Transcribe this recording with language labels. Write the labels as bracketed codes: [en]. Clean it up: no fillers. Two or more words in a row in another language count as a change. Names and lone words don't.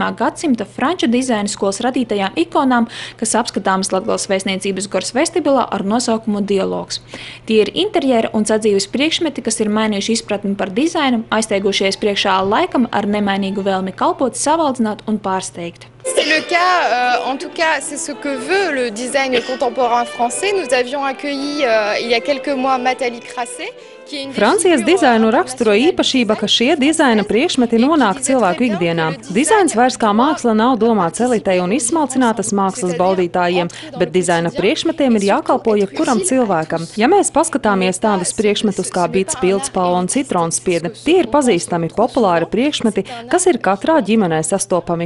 [lv] gadsimta franču dizaina skolas radītajām ikonām, kas apskatāmas Latgales Vēstniecības Gors vestibilā ar nosaukumu Dialogs. Tie ir interjera un sadzīves priekšmeti, kas ir mainījuši izpratni par dizainu, aizteigušies priekšā laikam ar nemainīgu vēlmi kalpot, savaldzināt un pārsteigt. [fr] C'est le cas, en tout cas, c'est ce que veut le design contemporain français. Nous avions accueilli il y a quelques mois Nathalie Crasset. [lv] Francijas dizainu raksturo īpašība, ka šie dizaina priekšmeti nonāk cilvēku ikdienā. Dizains vairs kā māksla nav domāts elitei un izsmalcinātas mākslas baudītājiem, bet dizaina priekšmetiem ir jākalpo jebkuram cilvēkam. Ja mēs paskatāmies tādus priekšmetus kā bits, pildspalva un citronspiede, tie ir pazīstami populāri priekšmeti, kas ir katrā ģimenē sastopami.